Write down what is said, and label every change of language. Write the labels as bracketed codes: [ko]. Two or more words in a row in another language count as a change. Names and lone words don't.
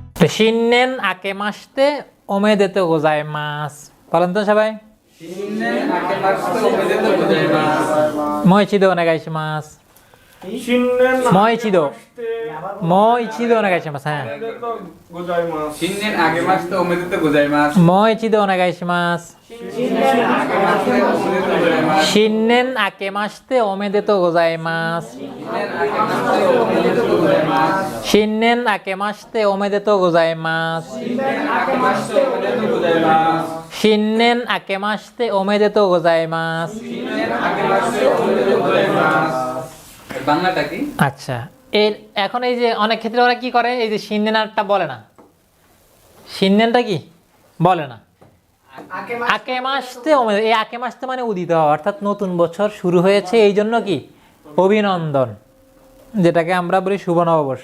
[ja] 新年明けましておめでとうございます. [bn] বলেন তো সবাই। [ja] 新年明けましておめでとうございます. もう一度お願いします. শিননেন もう一度もう一度お願いします。はい。ございます。新年明けましておめでとうございます. もう一度お願いします。新年明けましておめでとうございます. 新年明けましておめでとうございます。新年明けましておめでとうございます. 新年明けましておめでとうございます。新年明けましておめでとうございます. 新年明けましておめでとうございます。 [bn] বাংলাটা কি? আচ্ছা, এর এখন এই যে অনেক ক্ষেত্রে ওরা কি করে, এই যে শিননেনটা বলে না, শিননেনটা কি বলে না, [ja] 明けまして [bn] এই [ja] 明けまして [bn] মানে উদিত হওয়া, অর্থাৎ নতুন বছর শুরু হয়েছে এই জন্য কি অভিনন্দন, যেটাকে আমরা বলি শুভ নববর্ষ।